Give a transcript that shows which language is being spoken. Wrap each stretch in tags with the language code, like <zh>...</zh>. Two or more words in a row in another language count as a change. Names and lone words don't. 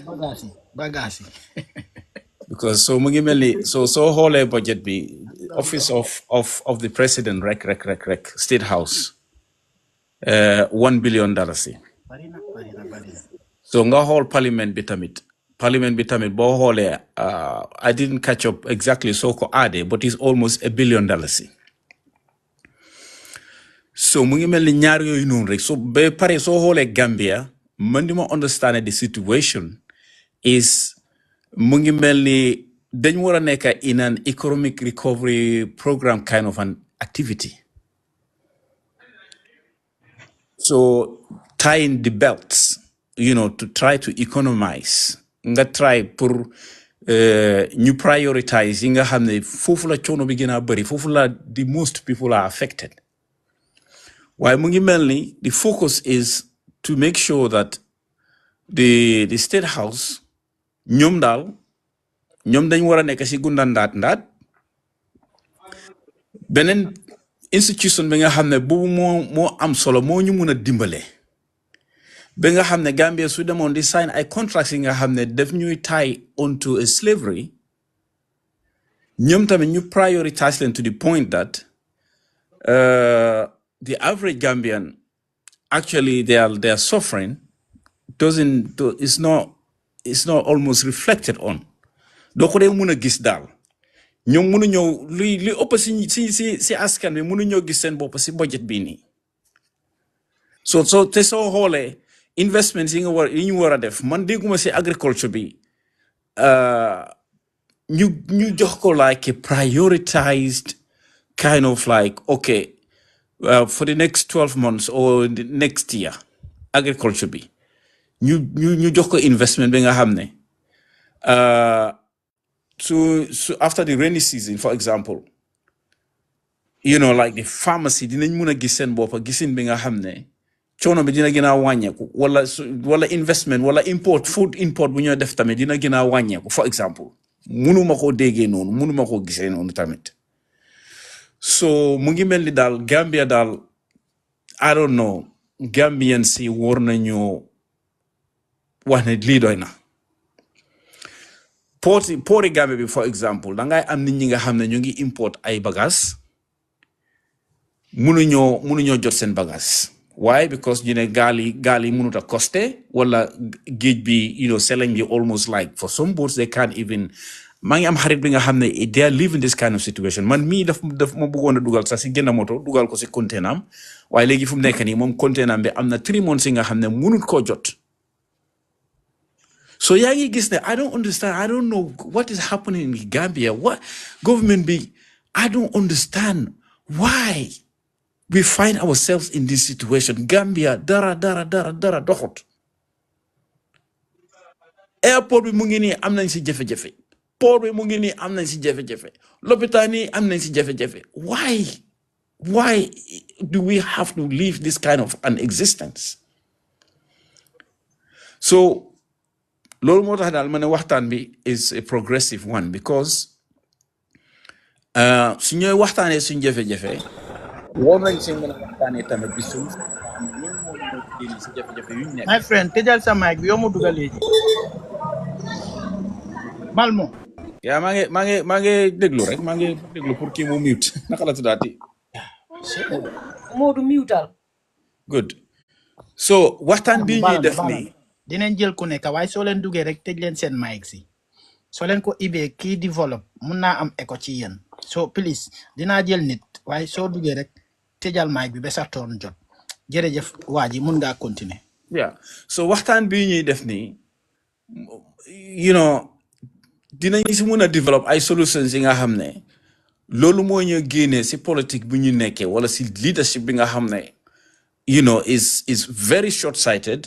<wo>bagasi because so mu ngi melni so xoolee budget bi</wo> <en>office of the president</en> <wo>rek</wo> <en>state house $1 billion</en> <wo>so nga xool parliament bi tamit boo xoolee</wo> <en>I didn't catch up exactly</en> <wo>so ko aade</wo> <en>but it's almost $1 billion</en> <wo>so mu ngi melni ñaar yooyu noonu rek so ba pare soo xoolee Gambia man di ma</wo> <en>understand the situation is</en> <wo>mu ngi melni dañ wara nekk</wo> <en>in an economic recovery program kind of an activity. So tying the belts, to try to economize,</en> <wo>nga try pour ñu prioritize yi nga xamne fofu la choono bi gëna bari, fofu la</wo> <en>the most people are affected.</en> <wo>Why mu ngi melni</wo> <en>the focus is to make sure that the state house</en> <wo>ñom dañ wara nekk ci gundandaat ndaat benen institution bi nga xamne bu mo am solo mo ñu mëna dimbalé ba nga xamne Gambia su demoon di sign ay contracts yi nga xamne def ñuy</wo> <en>tie onto a slavery</en> <wo>ñom tamit ñu prioritize leen</wo> <en>to the point that the average Gambian actually they are suffering is not almost reflected on</en> <wo>do ko dee mëna gis daal ñom mënu ñoo li ëpp si askan bi mënu ñoo gis seen bopp si budget bi ni so te soo xoolee investments yi ñu war a def man dégguma si agriculture bi ñu jox ko</wo> <en>like a prioritized kind of like okay for the next 12 months or the next year</en> <wo>agriculture bi ñu jox ko investment bi nga xam ne</wo> <en>so after the rainy season for example like the pharmacy</en> <wo>dinañ mëna gis seen boppa gisin bi nga xam ne coono bi dina gën a wàññeeku wala investment wala food import bu ñoo def tamit dina gën a wàññeeku</wo> <en>for example</en> <wo>mënuma ko déggee noonu mënuma ko gisee noonu tamit so mu ngi mel ni daal Gambia daal</wo> <en>I don't know</en> <wo>Gambian si war nañu wax ne lii doy na porti Gambia bi</wo> <en>for example</en> <wo>dangay am nit ñi nga xam ne ñu ngi import ay bagages mënuñoo jot seen bagage.</wo> <en>Why?</en> <wo>Because gali mënut a coste wala géej bi selling bi</wo> <en>almost like for some boats they can't even</en> <wo>maa ngi am xarit bi nga xam ne</wo> <en>they are living this kind of situation</en> <wo>man mii daf ma bëggoon a dugal sax si génn moto dugal ko si container am waaye léegi fu mu nekk nii moom container am bi am na 3 months yi nga xam ne mënut koo jot.</wo> <en>So</en> <wo>yaa ngi gis ne</wo> <en>I don't understand, I don't know what is happening in Gambia. What government be, I don't understand why we find ourselves in this situation.</en> <wo>Gambia dara doxut. Airport bi mu ngi nii am nañ si jafe-jafe. Port bi mu ngi nii am nañ si jafe-jafe. Lopitaan yi am nañ si jafe-jafe.</wo> <en>Why do we have to live this kind of an existence?</en> <wo>So loolu moo tax daal ma ne waxtaan bi</wo> <en>is a progressive one</en> <wo>because su ñooy waxtaanee suñ jafe-jafe war nañ si mën a waxtaanee tamit bi suñ si jafe-jafe yuñ nekk.</wo> <en>My friend</en> <wo>tëjal sa mic bi yow mu dugal léegi Malmo yaa maa ngi déglu rek maa ngi déglu pour kii mu mute naka la tuddaati Modou mutal good so waxtaan bi ñuy def nii dinañ jël ku nekk waaye soo leen duggee rek tëj leen seen mic si soo leen ko ibee kii develop mun naa am écho ci yéen so please dinaa jël nit waaye soo duggee rek tëjal mic bi ba sa toon jot jërëjëf waa ji mun ngaa continuer. Yeah, so waxtaan bi ñuy def nii dinañ si mun a develop ay solutions yi nga xam ne loolu moo ñu génnee si politique bu ñu nekkee wala si leadership bi nga xam ne</wo> <en>is very short-sighted.</en>